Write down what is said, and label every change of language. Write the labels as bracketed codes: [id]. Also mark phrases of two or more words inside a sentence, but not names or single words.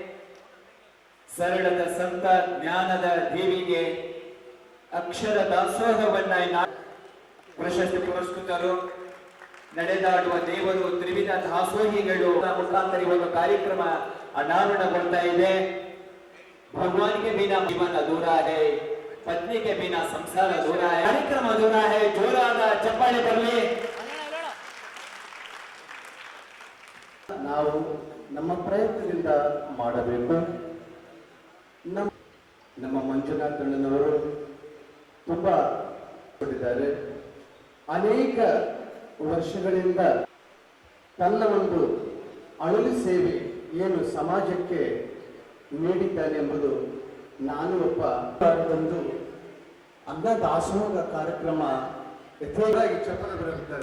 [kn] ಸರಳದ ಸಂತ ಜ್ಞಾನದ ದೇವಿಗೆ ಅಕ್ಷರ ದಾಸೋಹವನ್ನ ಪ್ರಶಸ್ತಿ ಪುರಸ್ಕೃತರು, ನಡೆದಾಡುವ ದೇವರು, ತ್ರಿವಿಧ ದಾಸೋಹಿಗಳು ಮುಖಾಂತರ ಒಂದು ಕಾರ್ಯಕ್ರಮ ಅನಾವರಣಗೊಳ್ತಾ ಇದೆ. [hi] ಭಗವಾನ್ के बिना जीवन अधूरा है, पत्नी के बिना संसार अधूरा है, कार्यक्रम अधूरा है. [kn] ಜೋರಾದ ಚಪ್ಪಾಳೆ ಬರಲಿ. ನಾವು ನಮ್ಮ ಪ್ರಯತ್ನದಿಂದ ಮಾಡಬೇಕು. ನಮ್ಮ ಮಂಜುನಾಥ್ ಅಣ್ಣನವರು ತುಂಬಾ ಕೊಟ್ಟಿದ್ದಾರೆ. ಅನೇಕ ವರ್ಷಗಳಿಂದ ತನ್ನ ಒಂದು ಅಳಲು ಸೇವೆ ಏನು ಸಮಾಜಕ್ಕೆ ನೀಡಿದ್ದಾನೆ ಎಂಬುದು ನಾನು ಒಬ್ಬ ಒಂದು ಅನ್ನದಾಸೋಹ ಕಾರ್ಯಕ್ರಮ ಯಥೇಚ್ಛಾಗಿ ಚಪ್ಪರ ಬರೆದಿದ್ದಾರೆ.